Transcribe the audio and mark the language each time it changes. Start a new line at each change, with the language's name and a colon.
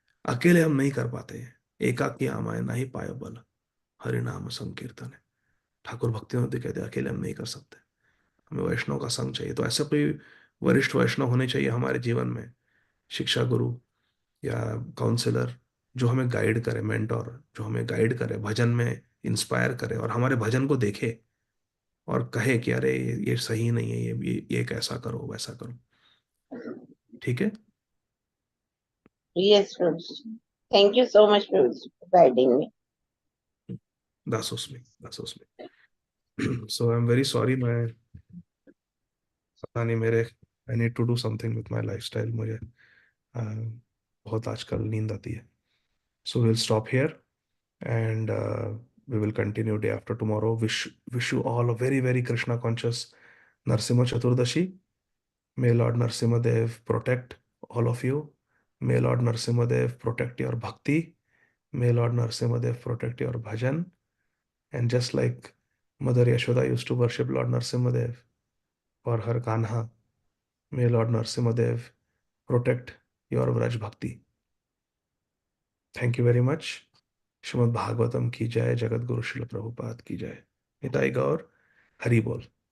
Hindi: अकेले हम नहीं कर पाते हैं।
Bangla: एकाकी आमाय नहीं पायो बल,
Hindi: हरि नाम संकीर्तन है, ठाकुर भक्ति होते कहते हैं, अकेले हम नहीं कर सकते, हमें वैष्णव का संग चाहिए। तो ऐसा कोई वरिष्ठ वैष्णव होने चाहिए हमारे जीवन में, शिक्षा गुरु या काउंसलर, जो हमें गाइड करे, मेंटोर जो हमें गाइड करे, भजन में इंस्पायर करे, और हमारे भजन को देखे और कहे कि अरे ये सही नहीं है, ये कैसा करो, वैसा करो। ठीक है।
English: Yes, Prabhuji. Thank you so much, Prabhuji, for guiding me.
Sanskrit: दासोस्मी।
English: so I am very sorry,
Hindi: मैं पता नहीं, मेरे
English: I need to do something with my lifestyle,
Hindi: मुझे बहुत आजकल नींद आती है।
English: So will stop here, and we will continue day after tomorrow. Wish you all a very very Krishna conscious Narsimha Chaturdashi. May Lord Narsimha Dev protect all of you. May Lord Narsimha Dev protect your bhakti. May Lord Narsimha Dev protect your bhajan. And just like Mother Yashoda used to worship Lord Narsimha Dev for her Kanha, may Lord Narsimha Dev protect your Vraj bhakti. Thank you very much.
Hindi: Shrimad Bhagavatam की जय, जगत गुरु श्रील प्रभुपाद की जय, निताई गौर, हरि बोल।